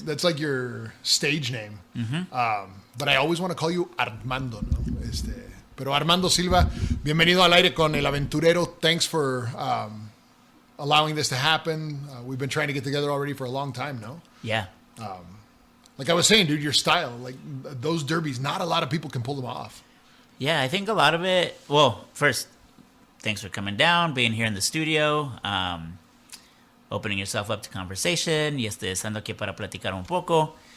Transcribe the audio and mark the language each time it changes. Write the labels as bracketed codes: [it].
[en] That's like your stage name. But I always want to call you Armando, ¿no? [es] Pero Armando Silva, bienvenido al aire con el Aventurero. [en] Thanks for allowing this to happen. We've been trying to get together already for a long time, no? Yeah. Like I was saying, dude, your style, like those derbies, not a lot of people can pull them off. Yeah, I think a lot of it, well, first, thanks for coming down, being here in the studio, opening yourself up to conversation, [es] y estando aquí para platicar un poco.